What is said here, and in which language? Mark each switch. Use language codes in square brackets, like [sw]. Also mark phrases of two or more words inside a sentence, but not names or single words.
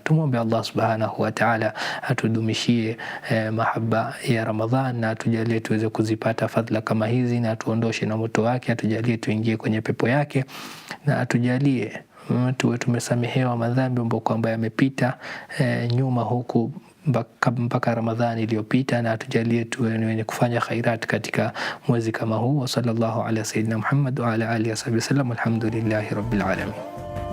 [sw] Tumwombe Allah [ar] سبحانه وتعالى [sw] atudumishie mahaba ya Ramadhan, na atujalie tuweze kuzipata fadhila kama hizi, na tuondoshe na moto wake, atujalie tuingie kwenye pepo yake, na atujalie tuwe tumesamehewa madhambi ambayo kwamba yamepita nyuma huku mpaka Ramadhani iliyopita, na atujalie tuwe wenye kufanya khairat katika mwezi kama huu. [ar] صلى الله على سيدنا محمد وعلى آله وسلم. الحمد لله رب العالمين.